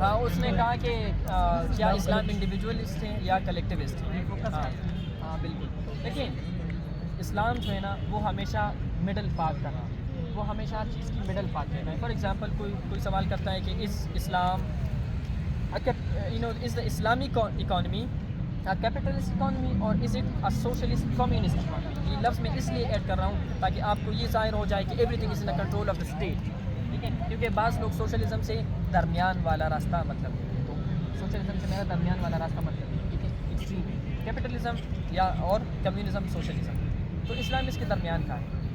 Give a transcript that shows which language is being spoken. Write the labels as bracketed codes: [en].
[ur] ہاں اس نے کہا کہ کیا اسلام انڈیویجولسٹ ہیں یا کلیکٹیوسٹ ہیں. ہاں بالکل. دیکھیں اسلام جو ہے نا وہ ہمیشہ مڈل پاتھ کا نام, وہ ہمیشہ ہر چیز کی مڈل پاتھ ہے. [en] for example [ur] کوئی سوال کرتا ہے کہ [en] Is Islam is the Islamic economy capitalist economy اور is it a socialist communist economy. [ur] یہ لفظ میں اس لیے ایڈ کر رہا ہوں تاکہ آپ کو یہ ظاہر ہو جائے کہ [en] Everything is in control of the state. [ur] ٹھیک ہے, کیونکہ بعض لوگ سوشلزم سے درمیان والا راستہ مطلب ہے, تو سوشلزم سے میرا درمیان والا راستہ مطلب ہے. ٹھیک ہے, ایکسٹریم کیپٹلزم یا اور کمیونزم سوشلزم, تو اسلام اس کے درمیان کا ہے.